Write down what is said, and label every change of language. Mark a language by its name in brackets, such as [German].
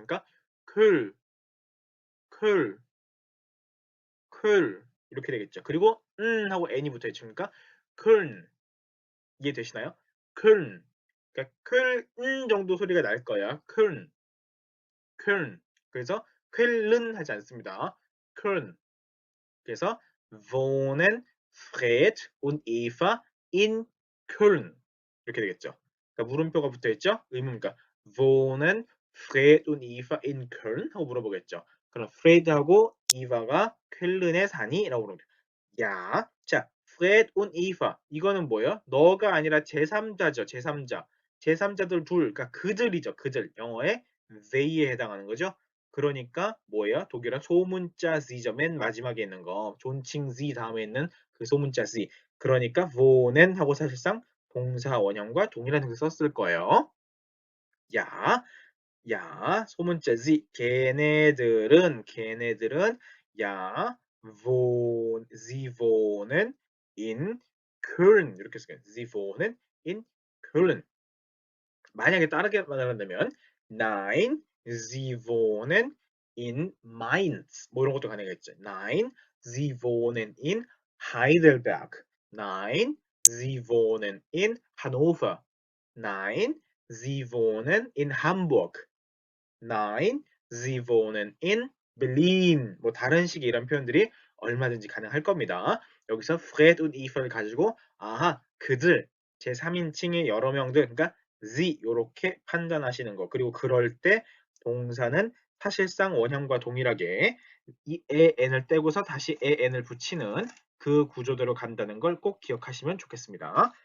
[Korean] 그러니까 클, 클, 클 이렇게 되겠죠. 그리고 하고 N이 붙어 있으니까 클 이해되시나요? 클 그러니까 클 정도 소리가 날 거야. 클 Köln. 그래서 쾰른 하지 않습니다. Köln. 그래서 [German] wohnen Fred und Eva in Köln. [Korean] 이렇게 되겠죠. 그러니까 물음표가 붙어 있죠. 의문이니까 [German] wohnen Fred und Eva in Köln [Korean] 하고 물어보겠죠. 그럼 Fred하고 Eva가 쾰른에 사니? 라고 물어보죠. 야, 자, Fred und Eva 이거는 뭐예요? 너가 아니라 제3자죠. 제3자. 제3자들 둘, 그러니까 그들이죠. 그들. 영어의 they에 해당하는 거죠. 그러니까 뭐예요? 독일어 소문자 Z죠. 맨 마지막에 있는 거. 존칭 Z 다음에 있는 그 소문자 Z. 그러니까 wohnen 하고 사실상 동사 원형과 동일한 형태 썼을 거예요. 야, 야, 소문자 Z. 걔네들은 야, [German] sie wohnen in Köln. [Korean] 이렇게 써요. [German] Sie wohnen in Köln. [Korean] 만약에 다르게 말한다면 [German] Nein, Sie wohnen in Mainz. [Korean] 뭐 이런 것도 가능하겠죠. [German] Nein, Sie wohnen in Heidelberg. Nein, Sie wohnen in Hannover. Nein, Sie wohnen in Hamburg. Nein, Sie wohnen in Berlin. [Korean] 뭐 다른 식의 이런 표현들이 얼마든지 가능할 겁니다. 여기서 Fred und Eve를 가지고 아하 그들 제3인칭의 여러 명들 그러니까 sie 요렇게 판단하시는 거. 그리고 그럴 때 동사는 사실상 원형과 동일하게 이 에 n을 떼고서 다시 에 n을 붙이는 그 구조대로 간다는 걸 꼭 기억하시면 좋겠습니다.